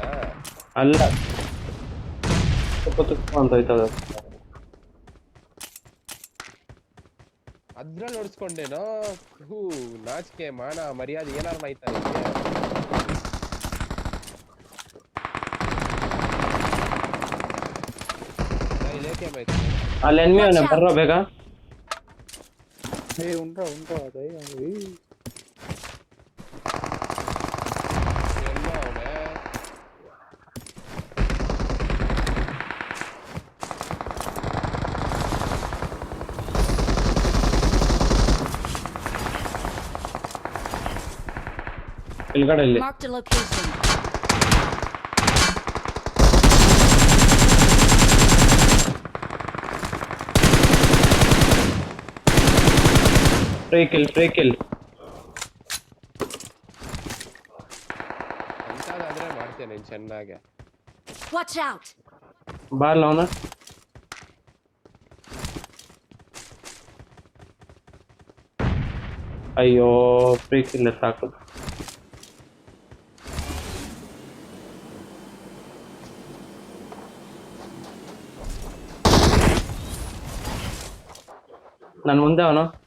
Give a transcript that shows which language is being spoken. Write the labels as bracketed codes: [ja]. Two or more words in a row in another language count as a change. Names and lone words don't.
[kn] ಅಲ್ಲ ತುಪ್ಪ ಅಂತ ಹೋಯ್ತದ ಅದ್ರಲ್ಲಿ ಹೊಡ್ಸ್ಕೊಂಡೇನೋ. ಹೂ, ನಾಚಿಕೆ ಮಾನ ಮರ್ಯಾದೆ ಏನಾರು ಆಯ್ತಾ ನಿಮ್ಗೆ? ಇಲ್ಲೇಕೆ ಆಯ್ತು? ಅಲ್ಲಿ ಎನ್ಮಿ ಅವನೇ, ಬರ್ರೋ ಬೇಗ. [te] ఉండ్రా అదే [kn] ಎಲ್ಲೋ ಅವನೇ? ಕೆಳಗಡೆ ಇಲ್ಲಿ. [en] Marked a location. [kn] ಫ್ರೀ ಕಿಲ್. ಅಂತಾದ್ರೆ ಮಾಡ್ತೇನೆ ನೀನ್ ಚೆನ್ನಾಗೆ. [en] Watch out! [kn] ಬಾರ್ಲ ಅವನ. ಅಯ್ಯೋ ಫ್ರೀ ಕಿಲ್ ಸಾಕು. ನನ್ ಮುಂದೆ ಅವನು.